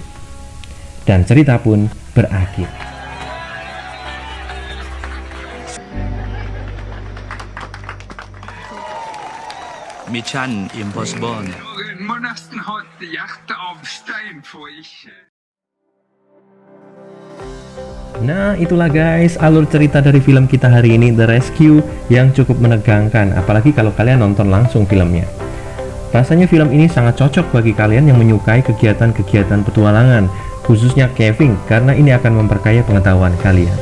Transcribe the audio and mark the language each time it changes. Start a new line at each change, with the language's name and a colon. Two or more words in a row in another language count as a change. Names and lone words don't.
Indonesian: Dan cerita pun berakhir. Mission Impossible.
Norwegian: Jeg må nesten ha et hjerte av stein for ikke.
Indonesian: Nah, itulah guys alur cerita dari film kita hari ini, The Rescue, yang cukup menegangkan, apalagi kalau kalian nonton langsung filmnya. Rasanya film ini sangat cocok bagi kalian yang menyukai kegiatan-kegiatan petualangan, khususnya caving, karena ini akan memperkaya pengetahuan kalian.